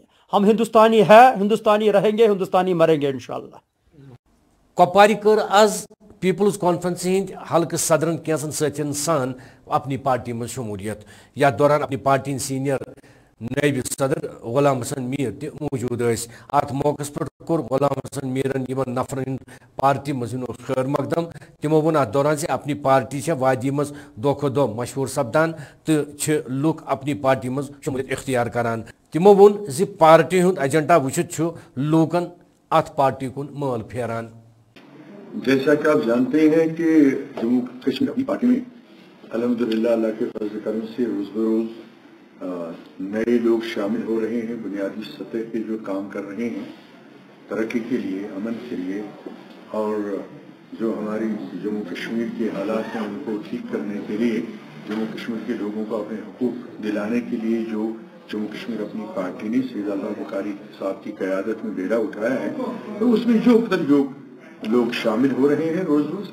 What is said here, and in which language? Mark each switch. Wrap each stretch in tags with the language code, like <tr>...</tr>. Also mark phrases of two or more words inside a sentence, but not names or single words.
<hi>हम हिंदुस्तानी है, हिंदुस्तानी रहेंगे, हिंदुस्तानी मरेंगे इंशाअल्लाह।</hi> <ks>कपवारी कर आज पीपल्स कॉन्फ्रेंस हिंद हल्क सदरन कैंसन सचिन सान अपनी पार्टी में शमूलियत। या दौरान अपनी पार्टी सीनियर नायब सदर गुलाम हसन मीर ति मौजूद। अत मौके पर कोर गुलाम हसन मीरन यमन नफरन पार्टी मज खैर मकदम। तिमो वोन अत दौरान से अपनी पार्टी वादी मज दो खो दो मशहूर सपदान तो लुक अपनी पार्टी मज शमूलियत इख्तियार करान। तिमो वोन जि पार्टी हुंद एजेंडा वुचित लूकन अत पार्टी कुन मल फेरान।</ks> <hi>जैसा कि आप जानते हैं कि जम्मू कश्मीर अपनी पार्टी में अल्हम्दुलिल्लाह अल्लाह के फजल करम से रोज बरोज नए लोग शामिल हो रहे हैं। बुनियादी सतह पे जो काम कर रहे हैं तरक्की के लिए, अमन के लिए, और जो हमारी जम्मू कश्मीर के हालात हैं उनको ठीक करने के लिए, जम्मू कश्मीर के लोगों को अपने हुकूक दिलाने के लिए जो जम्मू कश्मीर अपनी पार्टी ने सैयद अल्ताफ बुखारी साहब की क़यादत में बेड़ा उठाया है, तो उसमें जो लोग शामिल हो रहे हैं रोज रोज।</hi>